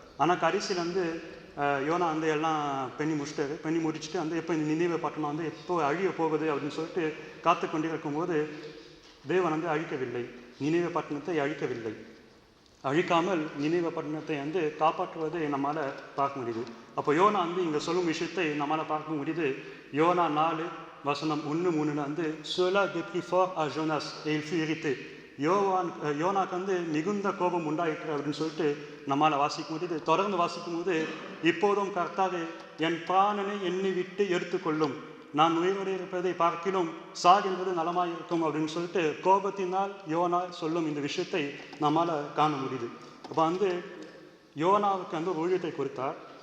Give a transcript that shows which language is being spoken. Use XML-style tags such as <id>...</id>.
<ta>ஆனால் கடைசியில் யோனா எல்லாம் பண்ணி முடிச்சுட்டு எப்போ இந்த நினிவே பட்டணம் எப்போ அழிய போகுது அப்படின்னு சொல்லிட்டு காத்து கொண்டிருக்கும்போது தேவன் அழிக்கவில்லை, நினிவே பட்டணத்தை அழிக்கவில்லை. அழிக்காமல் நினிவே பட்டணத்தை காப்பாற்றுவதை நம்மளால் பார்க்க முடியுது. அப்போ யோனா இங்கே சொல்லும் விஷயத்தை நம்மளால் பார்க்க முடியுது. யோனா 4 வசனம் 1-3</ta> <fr>cela déplut fort à Jonas et il fut irrité.</fr> <ta>யோனாக்கு மிகுந்த கோபம் உண்டாயிற்று அப்படின்னு சொல்லிட்டு நம்மளால் வாசிக்க முடியுது. தொடர்ந்து வாசிக்கும் போது, இப்போதும் கர்த்தாவே என் பிராணனை என்னை விட்டு எடுத்துக்கொள்ளும், நான் உயிரோடு இருப்பதை பார்க்கிலும் சாகின்றது நலமாயிருக்கும் அப்படின்னு சொல்லிட்டு கோபத்தினால் யோனா சொல்லும் இந்த விஷயத்தை நம்மளால் காண முடியுது. அப்போ யோனாவுக்கு ஊழியத்தை கொடுத்தார்.</ta>